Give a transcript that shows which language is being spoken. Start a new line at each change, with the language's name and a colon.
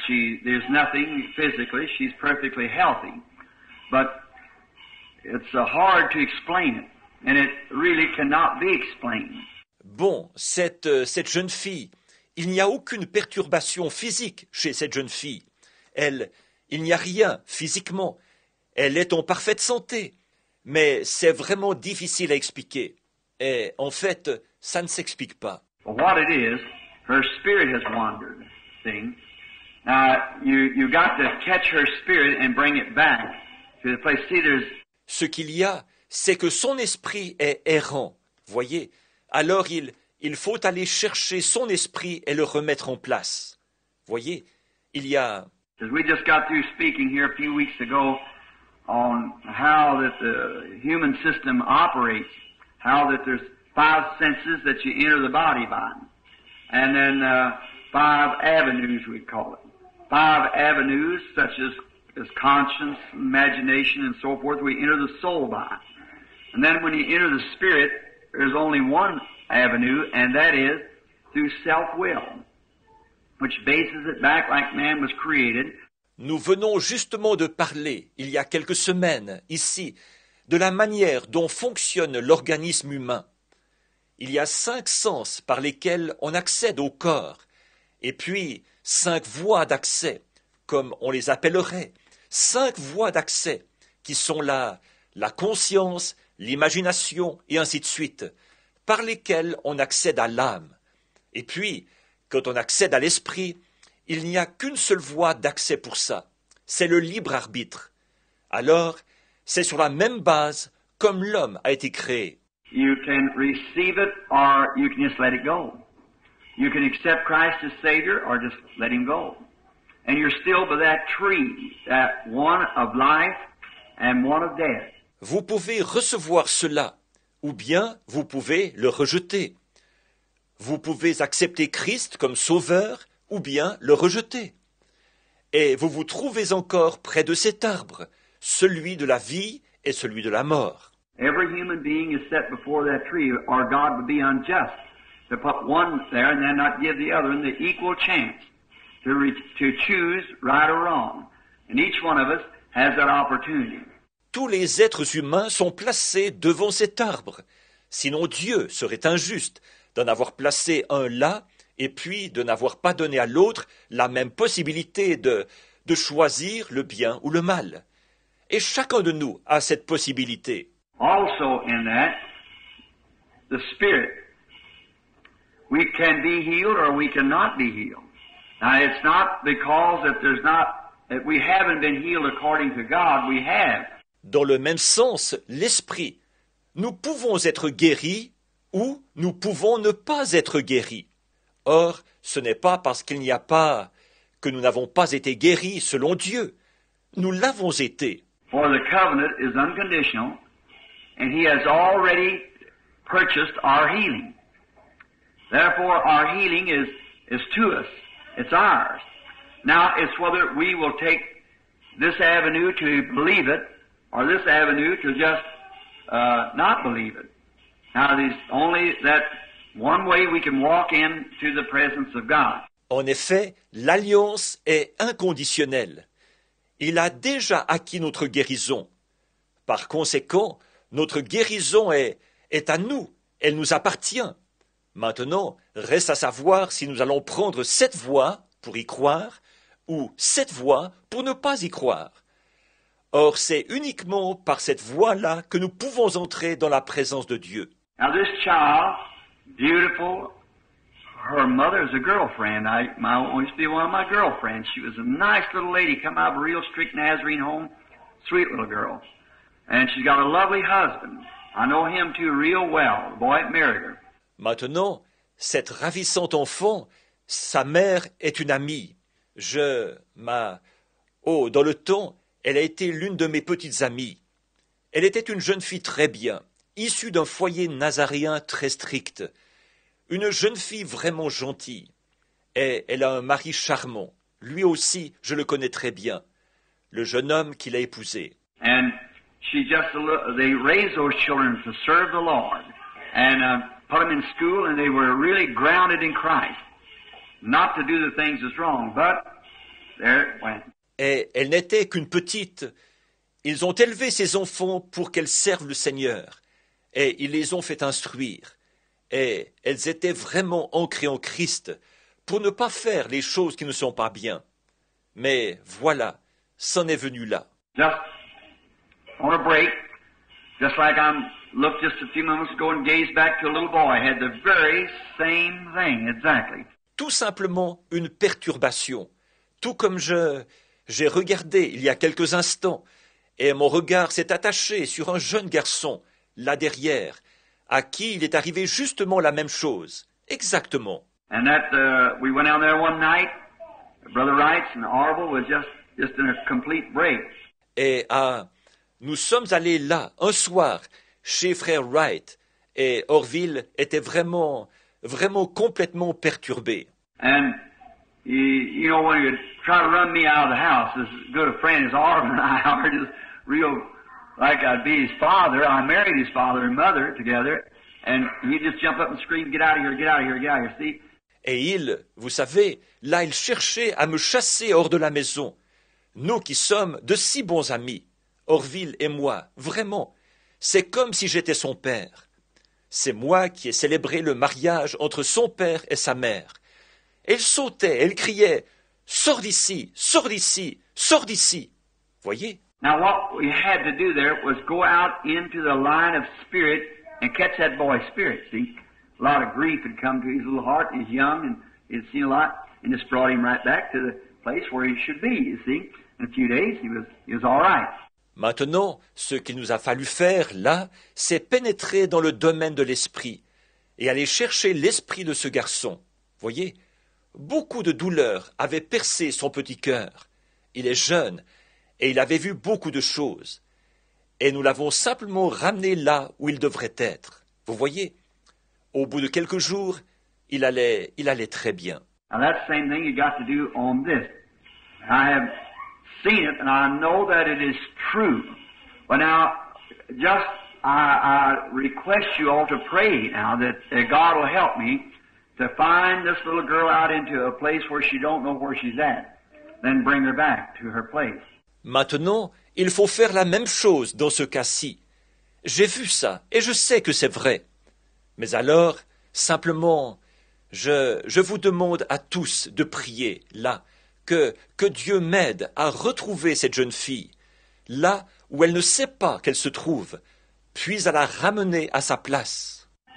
English: There's nothing physically. She's perfectly healthy. But it's hard to explain it, and it really cannot be explained.
French: Bon, cette jeune fille, il n'y a aucune perturbation physique chez cette jeune fille. Il n'y a rien physiquement. Elle est en parfaite santé. Mais c'est vraiment difficile à expliquer. Et en fait, ça ne s'explique pas.
English: What it is, her spirit has wandered. See? Now, you got to catch her spirit and bring it back to the place. See,
French: Ce qu'il y a, c'est que son esprit est errant. Voyez? Alors il faut aller chercher son esprit et le remettre en place. Voyez? Il y a...
English: We just got through speaking here a few weeks ago on how that the human system operates, how that there's 5 senses that you enter the body by, and then 5 avenues, we call it. 5 avenues such as conscience, imagination, and so forth, we enter the soul by. And then when you enter the spirit, there's only one avenue, and that is through self-will, which bases it back like man was created.
French: Nous venons justement de parler, il y a quelques semaines, ici, de la manière dont fonctionne l'organisme humain. Il y a 5 sens par lesquels on accède au corps, et puis 5 voies d'accès, comme on les appellerait, 5 voies d'accès, qui sont la conscience, l'imagination, et ainsi de suite, par lesquelles on accède à l'âme. Et puis, quand on accède à l'esprit, il n'y a qu'une seule voie d'accès pour ça, c'est le libre arbitre. Alors, c'est sur la même base comme l'homme a été créé.
English: You can receive it or you can just let it go. You can accept Christ as Savior or just let Him go. And you're still by that tree, that one of life and one of death.
French: Vous pouvez recevoir cela, ou bien vous pouvez le rejeter. Vous pouvez accepter Christ comme sauveur, ou bien le rejeter. Et vous vous trouvez encore près de cet arbre, celui de la vie et celui de la mort.
English: Every human being is set before that tree, or God would be unjust to put one there and then not give the other the equal chance to choose right or wrong. And each one of us has that opportunity.
French: Tous les êtres humains sont placés devant cet arbre. Sinon Dieu serait injuste d'en avoir placé un là et puis de n'avoir pas donné à l'autre la même possibilité de choisir le bien ou le mal. Et chacun de nous a cette possibilité.
English: Also in that, the Spirit, we can be healed or we cannot be healed. Now it's not because that we haven't been healed according to God, we have.
French: Dans le même sens, l'esprit, nous pouvons être guéris ou nous pouvons ne pas être guéris. Or, ce n'est pas parce qu'il n'y a pas que nous n'avons pas été guéris selon Dieu. Nous l'avons été.
English: For the covenant is unconditional, and He has already purchased our healing. Therefore, our healing is to us. It's ours. Now, it's whether we will take this avenue to believe it or this avenue to just not believe it. Now, there's only that one way we can walk into the presence of God.
French: En effet, l'alliance est inconditionnelle. Il a déjà acquis notre guérison. Par conséquent, notre guérison est à nous, elle nous appartient. Maintenant, reste à savoir si nous allons prendre cette voie pour y croire ou cette voie pour ne pas y croire. Or, c'est uniquement par cette voie-là que nous pouvons entrer dans la présence de Dieu.
English: Now this child, beautiful, her mother is a girlfriend. Used to be one of my girlfriends. She was a nice little lady, come out of a real strict Nazarene home, sweet little girl. And she's got a lovely husband. I know him too real well, the boy that married her.
French: Maintenant, cette ravissante enfant, sa mère est une amie. Dans le temps, elle a été l'une de mes petites amies. Elle était une jeune fille très bien, issue d'un foyer nazaréen très strict. Une jeune fille vraiment gentille. Et elle a un mari charmant. Lui aussi, je le connais très bien. Le jeune homme qu'il a épousé.
English: And they raised those children to serve the Lord. And put them in school, and they were really grounded in Christ. Not to do the things that's wrong, but there it went.
French: Et elle n'était qu'une petite. Ils ont élevé ces enfants pour qu'elles servent le Seigneur. Et ils les ont fait instruire. Et elles étaient vraiment ancrées en Christ pour ne pas faire les choses qui ne sont pas bien. Mais voilà, c'en est venu là.
English: Just on a break, just like looked just a few moments ago and gazed back to a little boy, had the very same thing, exactly.
French: Tout simplement une perturbation. Tout comme j'ai regardé il y a quelques instants, et mon regard s'est attaché sur un jeune garçon, là derrière, à qui il est arrivé justement la même chose, exactement.
English: And we went down there one night, Brother Wrights and Orville was just in a complete break.
French: Et nous sommes allés là, un soir, chez frère Wright, et Orville était vraiment complètement perturbé.
English: And you know, when you try to run me out of the house, as good a friend as Orville and I are, just real like I'd be his father. I married his father and mother together, and he'd just jump up and scream, "Get out of here! Get out of here! Get out of here!" See?
French: Et vous savez, là il cherchait à me chasser hors de la maison. Nous qui sommes de si bons amis, Orville et moi, vraiment, c'est comme si j'étais son père. C'est moi qui ai célébré le mariage entre son père et sa mère. Elle sautait, elle criait « Sors d'ici, sors d'ici, sors d'ici !» Voyez?
English: Now what we had to do there was go out into the line of spirit and catch that boy's spirit, see? A lot of grief had come to his little heart, he's young, and he'd seen a lot, and just brought him right back to the place where he should be, you see? In a few days, he was all right.
French: Maintenant, ce qu'il nous a fallu faire, là, c'est pénétrer dans le domaine de l'esprit et aller chercher l'esprit de ce garçon. Voyez, beaucoup de douleurs avaient percé son petit cœur. Il est jeune et il avait vu beaucoup de choses. Et nous l'avons simplement ramené là où il devrait être. Vous voyez, au bout de quelques jours, il allait très bien.
English: Now that's the same thing you got to do on this. I have seen it, and I know that it is true. But now, just I request you all to pray now that God will help me to find this little girl out into a place where she don't know where she's at, then bring her back to her place.
French: Maintenant, il faut faire la même chose dans ce cas-ci. J'ai vu ça, et je sais que c'est vrai. Mais alors, simplement, je vous demande à tous de prier, là, que Dieu m'aide à retrouver cette jeune fille, là où elle ne sait pas qu'elle se trouve, puis à la ramener à sa place.